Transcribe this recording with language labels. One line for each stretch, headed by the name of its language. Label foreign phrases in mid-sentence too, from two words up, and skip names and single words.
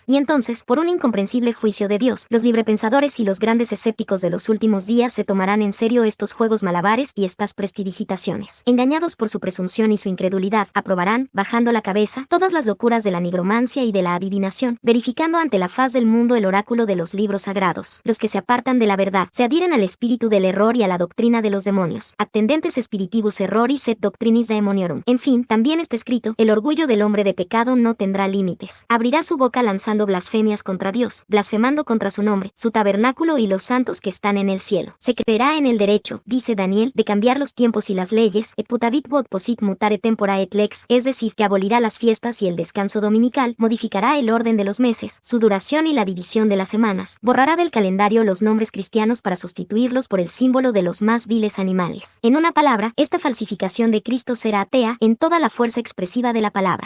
Spanish: Y entonces, por un incomprensible juicio de Dios, los librepensadores y los grandes escépticos de los últimos días se tomarán en serio estos juegos malabares y estas prestidigitaciones. Engañados por su presunción y su incredulidad, aprobarán, bajando la cabeza, todas las locuras de la nigromancia y de la adivinación, verificando ante la faz del mundo el oráculo de los libros sagrados. Los que se apartan de la verdad, se adhieren al espíritu del error y a la doctrina de los demonios.
Latin: Attendentes spiritivus erroris et doctrinis daemoniorum.
Spanish: En fin, también está escrito: el orgullo del hombre de pecado no tendrá límites. Abrirá su boca lanzando blasfemias contra Dios, blasfemando contra su nombre, su tabernáculo y los santos que están en el cielo. Se creerá en el derecho, dice Daniel, de cambiar los tiempos y las leyes,
Latin: et putavit quod posit mutare tempora et lex,
Spanish: es decir, que abolirá las fiestas y el descanso dominical, modificará el orden de los meses, su duración y la división de las semanas, borrará del calendario los nombres cristianos para sustituirlos por el símbolo de los más viles animales. En una palabra, esta falsificación de Cristo será atea en toda la fuerza expresiva de la palabra.